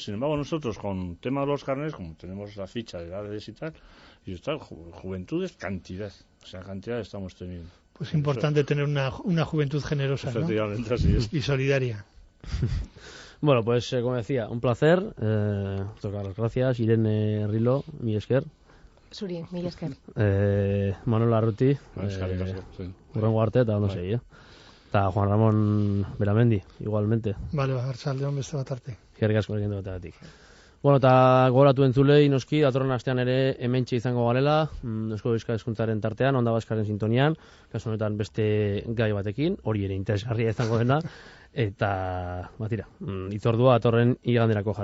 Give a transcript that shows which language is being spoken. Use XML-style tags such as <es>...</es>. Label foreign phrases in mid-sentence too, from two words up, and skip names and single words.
<es>Sin embargo, nosotros con el tema de los carnets, como tenemos la ficha de edades y tal, y está juventud es cantidad, o sea, cantidad estamos teniendo. Pues importante tener una juventud generosa, efectivamente, ¿no? Así es. Y solidaria. Bueno, pues como decía, un placer, tocar las gracias,</es> <eu>Irene Rilo, Millesker. Suri, Millesker. Manuel Arruti, Urrengo Arte, eta ondo segi, Eta Juan Ramón Beramendi, igualmente. Vale, arratsaldeon beste bat arte. Eskerrik asko egin duetatik. Bueno, eta gogoratu entzulei noski, datorren astean ere hementxe izango garela, Eusko Euskal Hezkuntzaren tartean, Onda Baskaren sintonian, kasu honetan beste gai batekin, hori ere interesgarria izango dena, eta, batira, itzordua datorren iganderako jarriko dugu.</eu>